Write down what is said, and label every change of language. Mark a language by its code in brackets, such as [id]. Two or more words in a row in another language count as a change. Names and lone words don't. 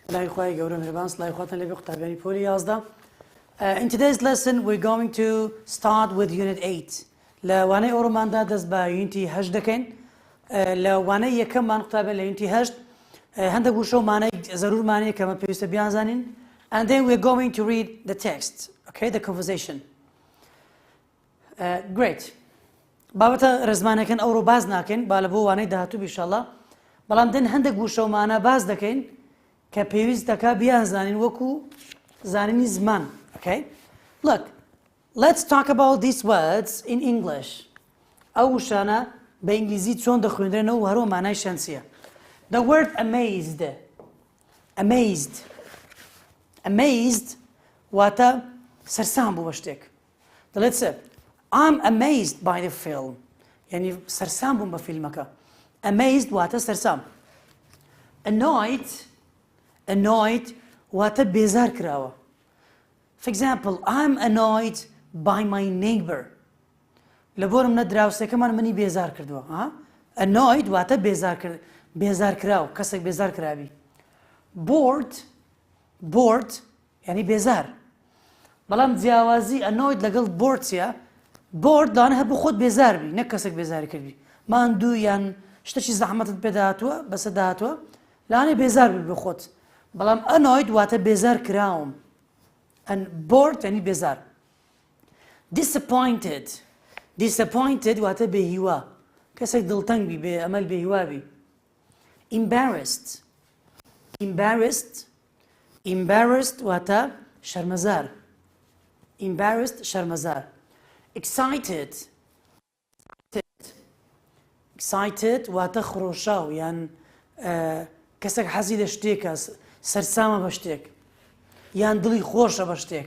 [ckb] خواهی گەورە میهرەبان سڵای خواتان لەبێ قوتابیانی پۆلی 11. [en] In today's lesson we're going to start with unit 8. [ckb] لە وانەی ئەوڕۆماندا دەست بە یونیتی 8 دەکەین. لە وانەی یەکەممان قوتابیان لە یونیتی 8 هەندێک وشە و مانای زەرورمانەیە کە ئەمە پێویستە بیانزانین. [en] And then we're going to read the text, okay, the conversation. Great. [ckb] بابەتە ڕێزمانەکەن ئەوڕۆ باز ناکەین با لە بۆ وانەی داهاتوو ئینشاءالله. بەڵام دێن هەندێک وشە و مانە باز دەکەین کە پێویست دەکا بیانزانین وەکو زانینی زمان. [en] Okay? Look, let's talk about these words in English. [ckb] ئەو وشانە بە ئینگلیزی چۆن دەخوێندرێنەوە و هەروە مانای شانسیە. [en] The word amazed. Amazed. [ckb] Amazed واتە سەرسام بوو بە شتێک. دەڵێت سێ [en] I'm amazed by the film. [ckb] یعنی سەرسام بووم بە فیلمەکە. Amazed واتە سەرسام. [en] Annoyed. [ckb] Annoyed واتە بێزار کراوە. [en] For example, I'm annoyed by my neighbor. [ckb] لە بۆرم نە دراوسێکەمان منی بێزار کردووە. Annoyed واتە بێزار کراو، کەسێک بێزار کراوی. [en] Bored. Bored [ckb] یعنی بێزار. بەڵام جیاوازی annoyed لەگەڵ bored چیە؟ bored لەوانە هەبوو خۆت بێزار بی، نەک کەسێک بێزاری کردی. ماندوو یان شتێکی زەحمەتت پێدا هاتووە بەسە داهاتووە لەوانەیە بێزار بی بە خۆت. بەڵام annoyed واتە بێزار کراوم. [en] And bored [ckb] یعنی بێزار. [en] Disappointed. Disappointed [ckb] واتە بێهیوا. کەسێک دڵتەنگ بی، بێ ئەمەل بێهیوا بی. [en] Embarrassed. Embarrassed. [ckb] Embarrassed واتە شەرمەزار. Embarrassed شەرمەزار. [en] Excited. [ckb] Excited واتە خڕۆشاو یان کەسێک حەزی لە شتێکە، سەرسامە بە شتێک یان دڵی خۆشە بە شتێک.